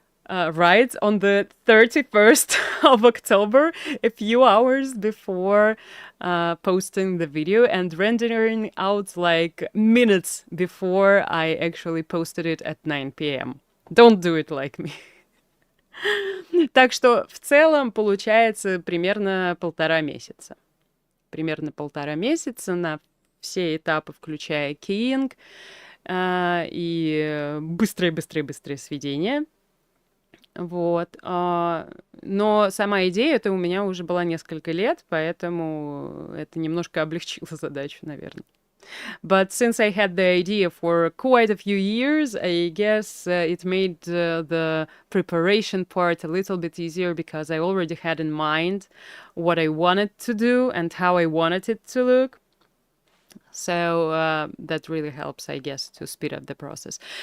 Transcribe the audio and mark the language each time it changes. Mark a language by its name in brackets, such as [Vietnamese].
[English] Right on the 31st of October, a few hours before posting the video and rendering out like minutes before I actually posted it at 9 p.m. Don't do it like me. [Russian] Так что в целом получается примерно 1,5 месяца. Примерно 1,5 месяца на все этапы, включая keying и быстрое сведение. Вот. Но сама идея это у меня уже была несколько лет, поэтому это немножко облегчило задачу, наверное. [English] But since I had the idea for quite a few years, I guess it made the preparation part a little bit easier because I already had in mind what I wanted to do and how I wanted it to look. So that really helps, I guess, to speed up the process.